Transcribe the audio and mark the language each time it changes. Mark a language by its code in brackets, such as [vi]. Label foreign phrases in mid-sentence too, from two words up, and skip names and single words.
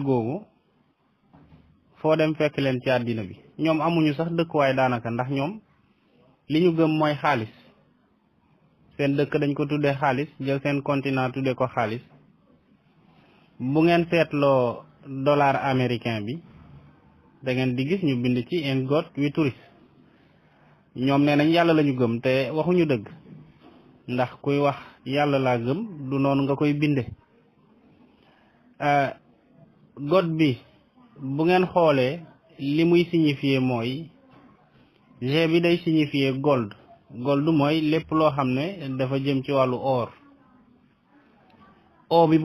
[wo] googu foo dem fekk leen ci àddina bi ñoom amuñu sax dëkkuwaay daanaka ndax ñoom li ñu gëm mooy xaalis seen dëkk dañ ko tuddee xaalis jël seen continent tuddee ko xaalis bu ngeen seetloo dollar américain bi da ngeen di gis ñu bind ci [en] in God we trust [wo] ñoom nee nañ yàlla lañu gëm te waxuñu dëgg ndax kuy wax yàlla laa gëm du noonu nga koy binde God bi bu ngeen xoolee li muy signifier mooy G bi day signifier gold mooy lépp loo xam ne dafa jëm ci wàllu or O bi